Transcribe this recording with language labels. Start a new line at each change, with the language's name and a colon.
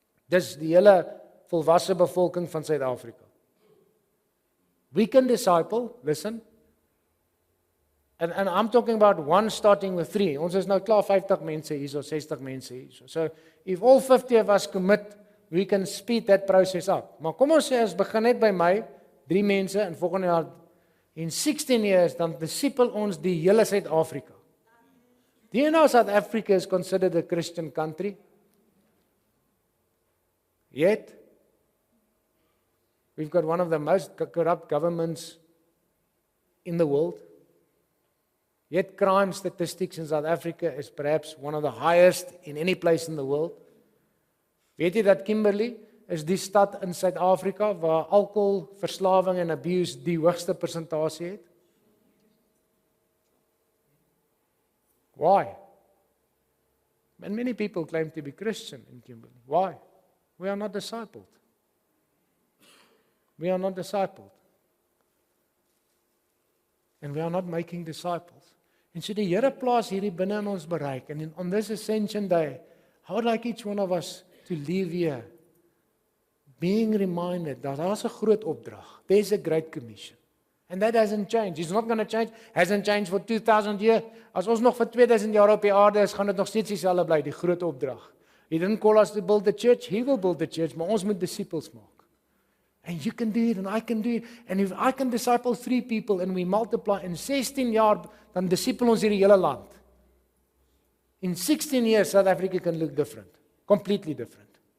Afrikaans: Dis die hele volwasse bevolking van Suid-Afrika.
English: We can disciple, listen, and I'm talking about one starting with 3.
Afrikaans: Ons is nou klaar 50 mense hier,
English: 60 mense hier. So if all 50 of us commit, we can speed that process up.
Afrikaans: Maar kom ons sê, as begin net by my, 3 mense, en volgende jaar, in 16 years, dan disciple ons die hele Suid-Afrika.
English: Do you know South Africa is considered a Christian country? Yet, we've got one of the most corrupt governments in the world. Yet crime statistics in South Africa is perhaps one of the highest in any place in the world.
Afrikaans: Weet jy dat Kimberley is die stad in Suid-Afrika waar alkoholverslawing en abuse die hoogste persentasie het?
English: Why? And many people claim to be Christian in Kimberley. Why? We are not discipled. We are not discipled. And we are not making disciples.
Afrikaans: En so die Here plaas hierdie binne in ons bereik.
English: And on this Ascension Day, I would like each one of us to leave here being reminded that
Afrikaans: daar's 'n groot opdrag.
English: There's a great commission. And that hasn't changed. It's not going to change. Hasn't changed for 2000 years.
Afrikaans: As ons nog vir 2000 jaar op die aarde is, gaan dit nog steeds dieselfde bly, die groot opdrag.
English: He didn't call us to build the church. He will build the church,
Afrikaans: maar ons moet disippels maak.
English: And you can do it, and I can do it. And if I can disciple 3 people and we multiply in
Afrikaans: 16 jaar, dan disipel ons hierdie hele land.
English: In 16 years, South Africa can look different. Completely different.